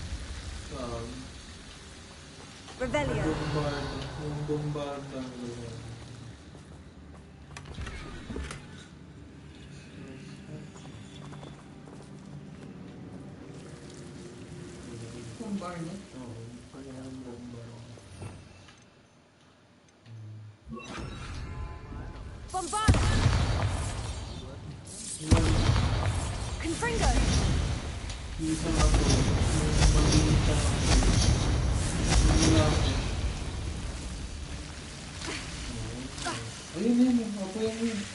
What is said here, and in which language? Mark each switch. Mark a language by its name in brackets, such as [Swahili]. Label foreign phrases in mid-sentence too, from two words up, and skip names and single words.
[Filipino] Revelio. Yung bombarda. Bombarda? Oo, kanyang bombarda. Bombarda. Confringo. Isa nga po, magiging siya ayun, ako yun.